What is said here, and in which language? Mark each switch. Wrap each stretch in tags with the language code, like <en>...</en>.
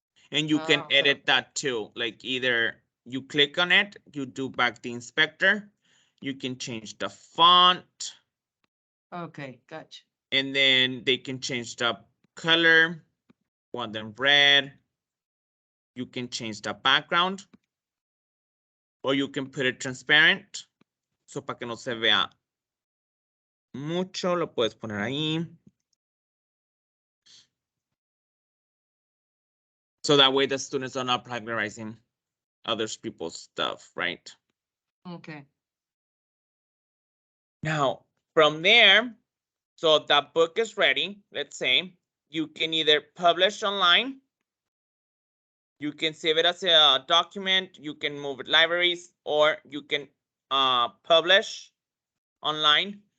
<en>And you can edit that too, like either you click on it, you do back the inspector, you can change the font. Okay, gotcha. And then they can change the color, want them red. You can change the background. Or you can put it transparent.</en> <es>So para que no se vea mucho, lo puedes poner ahí.</es> <en>So that way the students are not plagiarizing other people's stuff, right? Okay. Now, from there, so that book is ready, let's say, you can either publish online, you can save it as a document, you can move it libraries, or you can publish online.</en>